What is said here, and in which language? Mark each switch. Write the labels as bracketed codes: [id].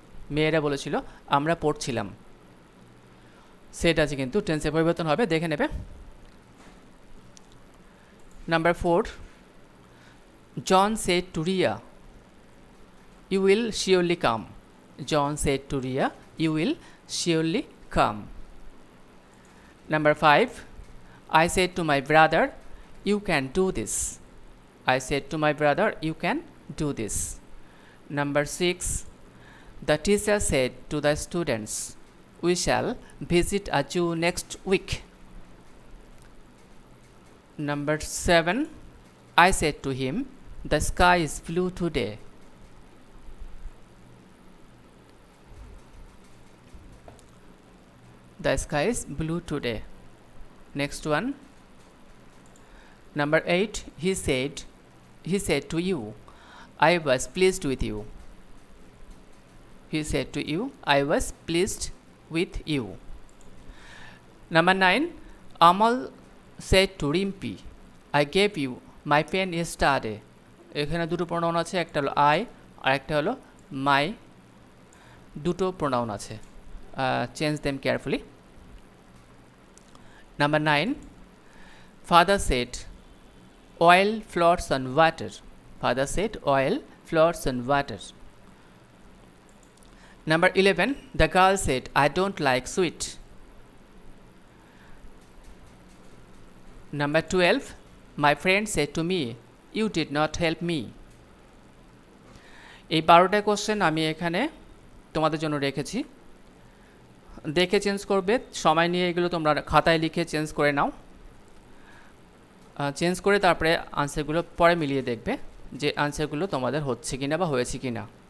[bn] মেয়েরা বলেছিল আমরা পড়ছিলাম। সেট আছে কিন্তু টেন্সে পরিবর্তন হবে, দেখে নেবে। [en] Number four, John said to Riya you will surely come. John said to Riya you will surely come. Number 5, I said to my brother, you can do this. I said to my brother, you can do this. Number 6, the teacher said to the students, we shall visit a zoo next week. Number 7, I said to him, the sky is blue today. The sky is blue today. Next one. Number 8, he said to you, I was pleased with you. He said to you, I was pleased with you. Number 9, Amal said to Rimpi, I gave you my pen yesterday. [bn] এখানে দুটো pronoun আছে, একটা হলো I আর একটা হলো মাই, দুটো pronoun আছে, [en] Change them carefully. Number 9, father said oil floats on water. Father said oil floats on water. Number 11, the girl said I don't like sweet. Number 12, my friend said to me you did not help me. [bn] এই 12টা question আমি এখানে তোমাদের জন্য রেখেছি, দেখে change করবে, সময় নিয়ে এগুলো তোমরা খাতায় লিখে চেঞ্জ করে নাও, চেঞ্জ করে তারপরে আনসারগুলো পরে মিলিয়ে দেখবে যে আনসারগুলো তোমাদের হচ্ছে কিনা বা হয়েছে কিনা।